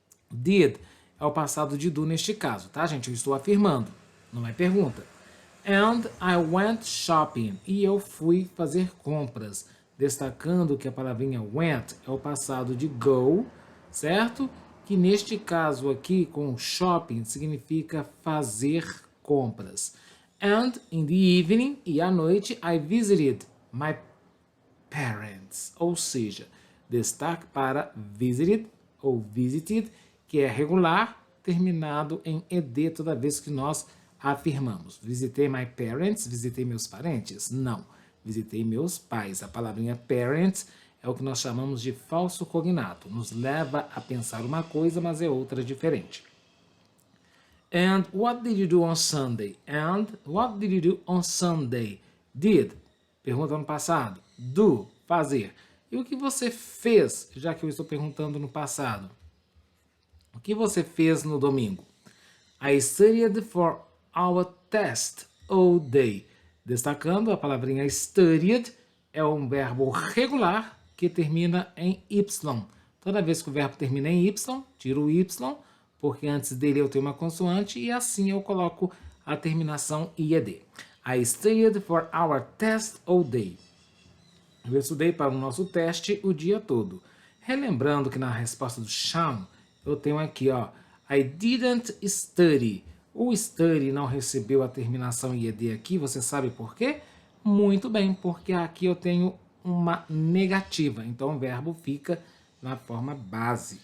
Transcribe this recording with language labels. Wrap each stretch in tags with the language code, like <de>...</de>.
<pt>Did é o passado de do neste caso, tá, gente? Eu estou afirmando, não é pergunta. And I went shopping. E eu fui fazer compras. Destacando que a palavrinha went é o passado de go, certo? Que neste caso aqui, com shopping, significa fazer compras.</pt> <en>And in the evening,</en> <pt>e à noite,</pt> <en>I visited my parents.</en> <pt>Ou seja, destaque para visited ou visited, que é regular, terminado em ed toda vez que nós afirmamos. Visitei</pt> <en>my parents,</en> <pt>visitei meus parentes? Não. Visitei meus pais. A palavrinha parents é o que nós chamamos de falso cognato. Nos leva a pensar uma coisa, mas é outra diferente.</pt> <en>And what did you do on Sunday? And what did you do on Sunday?</en> <pt>Did. Pergunta no passado. Do. Fazer. E o que você fez, já que eu estou perguntando no passado? O que você fez no domingo?</pt> <en>I studied for our test. all day.</en> <pt>Destacando, a palavrinha studied é um verbo regular que termina em Y. Toda vez que o verbo termina em Y, tiro o Y, porque antes dele eu tenho uma consoante e assim eu coloco a terminação IED.</pt> <en>I studied for our test all day.</en> <pt>Eu estudei para o nosso teste o dia todo. Relembrando que na resposta do Sean, eu tenho aqui, ó,</pt> <en>I didn't study.</en> <pt>O study não recebeu a terminação IED aqui, você sabe por quê? Muito bem, porque aqui eu tenho uma negativa, então o verbo fica na forma base.</pt>